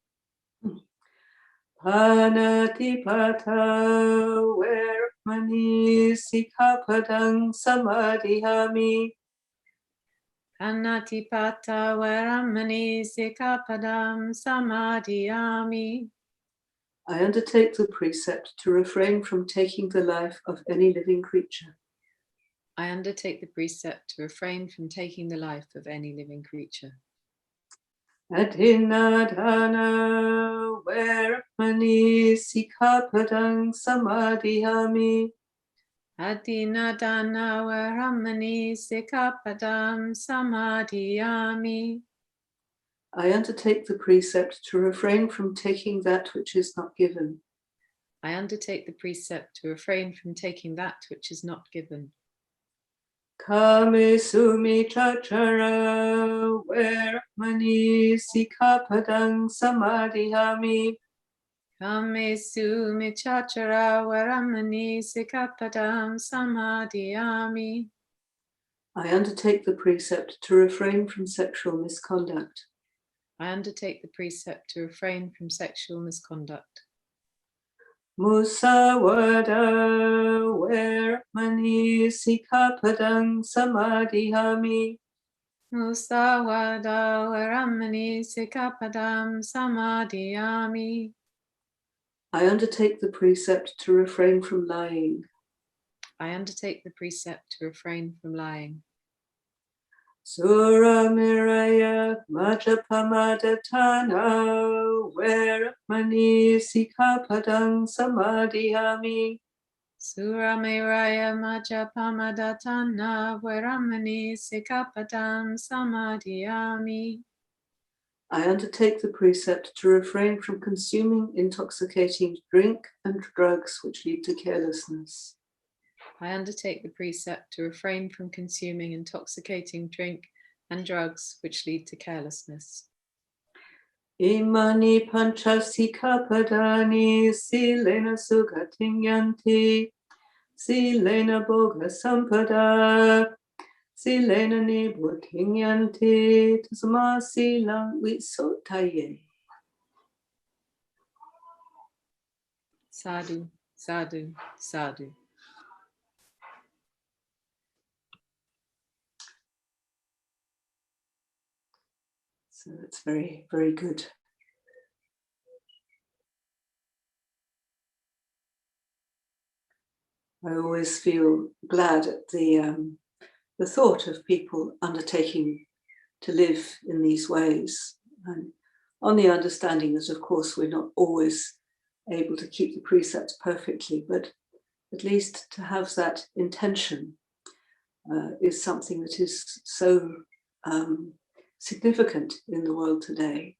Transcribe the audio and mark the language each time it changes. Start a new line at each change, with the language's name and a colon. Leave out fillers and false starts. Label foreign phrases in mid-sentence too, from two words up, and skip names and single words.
Pali: Panatipata Veramani Sikkhapadang Samadhiyami. Anatipata Veramani Sikkhapadam Samadhiyami.
English: I undertake the precept to refrain from taking the life of any living creature. I undertake the precept to refrain from taking the life of any living creature.
Pali: Adinadana Veramani Sikapadang Samadhiyami. Adinadana Veramani Sikapadam Samadhiyami.
English: I undertake the precept to refrain from taking that which is not given. I undertake the precept to refrain from taking that which is not given.
Pali: Kame sumi chachara Veramani Sikapadang Samadhiyami. Kame sumichachara Veramani Sikapadam Samadhiyami.
English: I undertake the precept to refrain from sexual misconduct. I undertake the precept to refrain from sexual misconduct.
Pali: Musawada Veramani Sikapadang Samadhiyami. Musawada Veramani Sikapadam Samadhiyami.
English: I undertake the precept to refrain from lying. I undertake the precept to refrain from lying.
Pali: Sura Miraya Majapamadhatana Veramani Sikapadang Samadhiyami. Suramiraya Majapamadhatana Veramani Sikapadam Samadhiyami.
English: I undertake the precept to refrain from consuming intoxicating drink and drugs which lead to carelessness. I undertake the precept to refrain from consuming intoxicating drink and drugs which lead to carelessness.
Pali: Imani panchasika padani silena sugatinyanti silena boga sampada silena nibutinyanti tasma silang vitsotaye. Sadhu, sadhu, sadhu.
English: So it's very, very good. I always feel glad at the thought of people undertaking to live in these ways, and on the understanding that, of course, we're not always able to keep the precepts perfectly, but at least to have that intention is something that is so significant in the world today.